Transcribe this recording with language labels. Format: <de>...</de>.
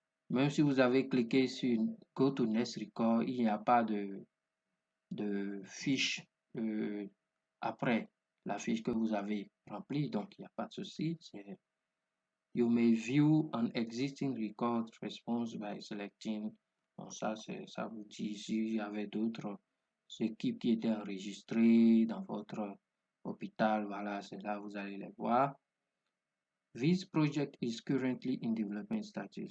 <fr>Même si vous avez cliqué sur Go to Next Record, il n'y a pas de fiche après la fiche que vous avez remplie, donc il n'y a pas de souci.</fr> <en>You may view an existing record response by selecting.</en> <fr>Bon, ça vous dit s'il y avait d'autres équipes qui étaient enregistrées dans votre hôpital, voilà, c'est là vous allez les voir.</fr> <en>This project is currently in development status.</en>